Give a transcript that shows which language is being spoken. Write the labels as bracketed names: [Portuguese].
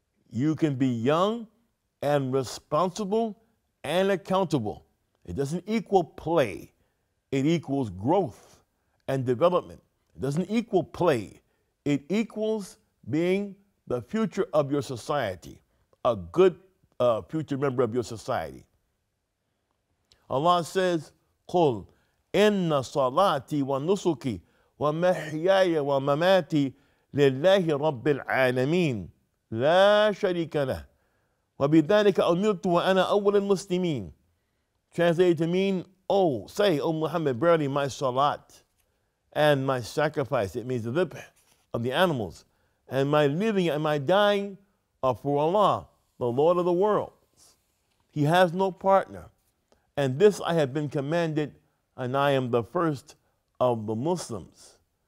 [English] You can be young and responsible and accountable. It doesn't equal play. It equals growth and development. It doesn't equal play. It equals being the future of your society, a good future member of your society. [Arabic] Allah says, قُلْ إِنَّ صَلَاتِي وَنُسُكِي وَمَحْيَايَ وَمَمَاتِي لِلَّهِ رَبِّ الْعَالَمِينَ لَا شَرِيكَ لَهُ وَبِذَلِكَ أُمِرْتُ وَأَنَا أَوَّلُ الْمُسْلِمِينَ. [English] Translated to mean, say, O Muhammad, verily my salat and my sacrifice, it means the dhibh of the animals, and my living and my dying are for Allah, the Lord of the worlds. He has no partner. And this I have been commanded, and I am the first of the Muslims.